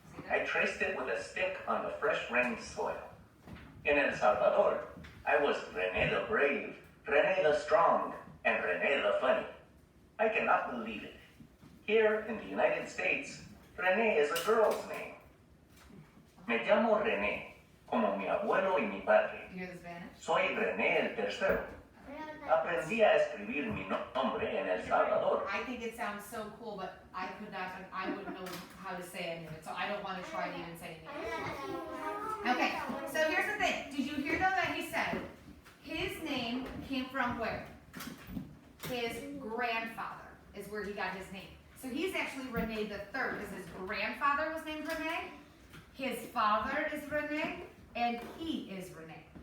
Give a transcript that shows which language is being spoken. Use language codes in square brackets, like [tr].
[en] I traced it with a stick on the fresh rained soil. In El Salvador, I was Rene the Brave, Rene the Strong, and Rene the Funny. I cannot believe it. Here in the United States, Rene is a girl's name. [es] Me llamo Rene, como mi abuelo y mi padre. [en] You hear the Spanish? [es] Soy Rene el Tercero. Aprendí a escribir mi nombre en El Salvador. [en] I think it sounds so cool, but I wouldn't know how to say any of it, so I don't want to try to even say anything. Okay, so here's the thing. Did you hear though that he said his name came from where? His grandfather is where he got his name. So he's actually Rene the Third, because his grandfather was named Rene, his father is Rene, and he is Rene.